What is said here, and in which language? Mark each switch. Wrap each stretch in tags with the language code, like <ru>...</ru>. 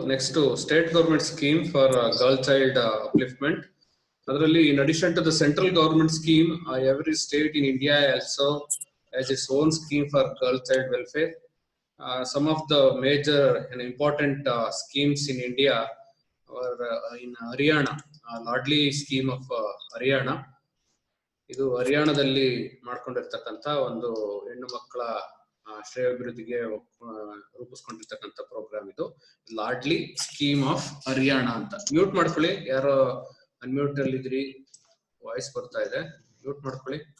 <en>Next state government scheme for girl child upliftment. ಅದರಲ್ಲಿ in addition to the central government scheme, every state in India also has its own scheme for girl child welfare. Some of the major and important schemes in India or in Haryana, Ladli scheme of Haryana.</en> <kn>ಇದು ಹರಿಯಾಣದಲ್ಲಿ ಮಾಡ್ಕೊಂಡಿರ್ತಕ್ಕಂಥ ಒಂದು ಹೆಣ್ಣು ಮಕ್ಕಳ ಶ್ರೇಯೋಭಿವೃದ್ಧಿಗೆ ರೂಪಿಸ್ಕೊಂಡಿರ್ತಕ್ಕಂಥ program ಇದು, lordly scheme of Haryana ಅಂತ. Mute ಮಾಡ್ಕೊಳ್ಳಿ, ಯಾರೋ unmute ಅಲ್ಲಿ ಇದ್ರಿ, ವಾಯ್ಸ್ ಬರ್ತಾ ಇದೆ, ಮ್ಯೂಟ್ ಮಾಡ್ಕೊಳ್ಳಿ.</kn>